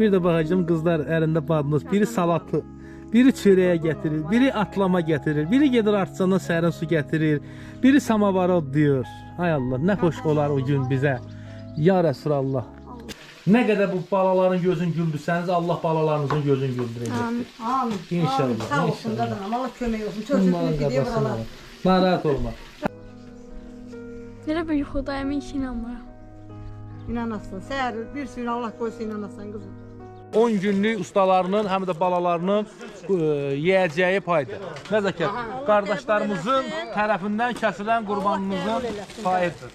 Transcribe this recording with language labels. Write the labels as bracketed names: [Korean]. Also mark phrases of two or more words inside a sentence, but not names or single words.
[Azerbaijani] Bir de bakacağım kızlar elinde badınız. Biri salatı, biri çöreğe getirir, biri atlama getirir, biri gelir artsandan sərin su getirir, biri samavara diyor. Hay Allah, ne hoş olar o gün bize. [Arabic] يا رسول الله. [Azerbaijani] Ne kadar bu balaların gözün güldürseniz Allah balalarınızın gözün güldürecektir. Amin. İnşallah. Amin. Sağ olsun İnşallah. kadınım. Allah kömək olsun. Çocukluğu gidiyor buralar. Narahat olma. Elə bir yuxudayım, heç inanmıram. İnanasın. Səhər bir sürü Allah qoysa inanasan qızım. 10 günlük ustalarının, həm də balalarının yiyəcəyi paydır. Nəzəkət, qardaşlarımızın tərəfindən kəsilən qurbanımızın payıdır.